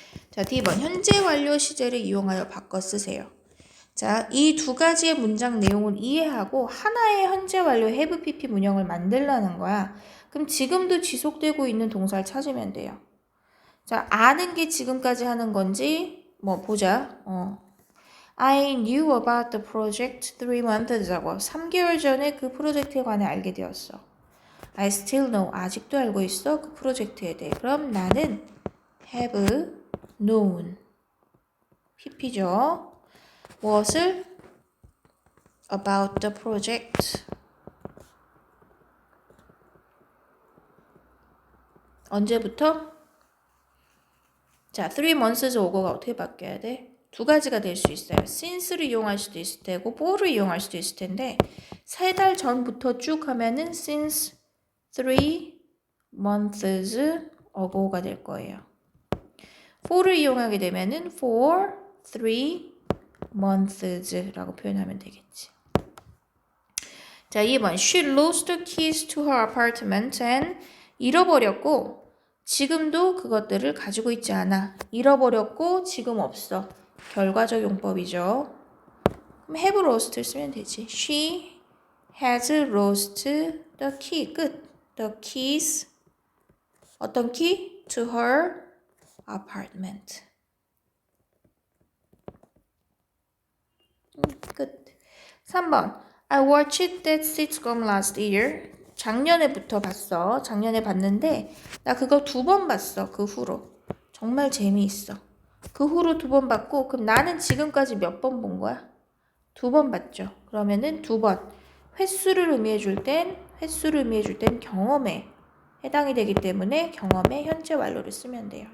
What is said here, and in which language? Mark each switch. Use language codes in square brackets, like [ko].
[ko] 자, D번. 현재 완료 시제를 이용하여 바꿔 쓰세요. 자, 이 두 가지의 문장 내용을 이해하고 하나의 현재 완료 have pp 문형을 만들라는 거야. 그럼 지금도 지속되고 있는 동사를 찾으면 돼요. 자, 아는 게 지금까지 하는 건지 뭐 보자. [en] I knew about the project 3 months ago. [ko] 3개월 전에 그 프로젝트에 관해 알게 되었어. [en] I still know. [ko] 아직도 알고 있어. 그 프로젝트에 대해. 그럼 나는 [en] have known. pp죠. [ko] 무엇을? [en] About the project. [ko] 언제부터? 자, [en] 3 months ago [ko] 가 어떻게 바뀌어야 돼? 두 가지가 될 수 있어요. since를 이용할 수도 있을 테고 for를 이용할 수도 있을 텐데 3달 전부터 쭉 하면은 [en] since 3 months ago [ko] 가 될 거예요. for를 이용하게 되면은 [en] for 3 months [ko] 라고 표현하면 되겠지. 자, 2번. [en] She lost the keys to her apartment and [ko] 잃어버렸고 지금도 그것들을 가지고 있지 않아. 잃어버렸고 지금 없어. 결과적 용법이죠. 그럼 [en] have lost [ko] 를 쓰면 되지. [en] She has lost the key. 끝. The keys. [ko] 어떤 [en] key? To her apartment. [ko] 끝. 3번. [en] I watched that sitcom last year. [ko] 작년에부터 봤어. 작년에 봤는데 나 그거 2번 봤어. 그 후로. 정말 재미있어. 그 후로 2번 봤고 그럼 나는 지금까지 몇 번 본 거야? 2번 봤죠. 그러면은 2번. 횟수를 의미해 줄 땐 경험에 해당이 되기 때문에 경험의 현재 완료를 쓰면 돼요.